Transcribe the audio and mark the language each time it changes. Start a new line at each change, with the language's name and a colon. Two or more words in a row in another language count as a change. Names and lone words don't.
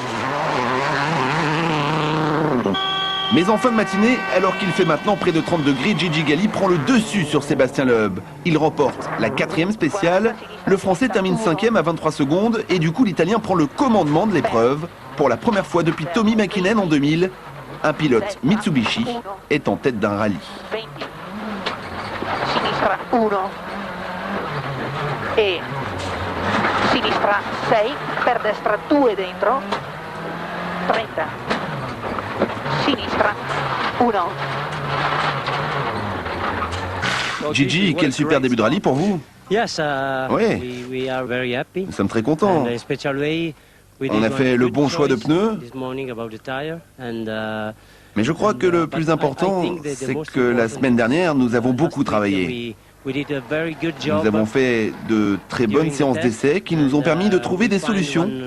French: Mais en fin de matinée, alors qu'il fait maintenant près de 30 degrés, Gigi Galli prend le dessus sur Sébastien Loeb. Il remporte la 4e spéciale. Le Français termine 5e à 23 secondes et du coup l'Italien prend le commandement de l'épreuve. Pour la première fois depuis Tommy Mäkinen en 2000, un pilote Mitsubishi est en tête d'un rallye.
Italian: Sinistra 1 e sinistra 6, per destra 2 dentro, 30, sinistra 1.
French: Gigi, quel super début de rallye pour vous? Oui, nous sommes très contents. On a fait le bon choix de pneus. Mais je crois que le plus important, c'est que la semaine dernière, nous avons beaucoup travaillé. Nous avons fait de très bonnes séances d'essais qui nous ont permis de trouver des solutions.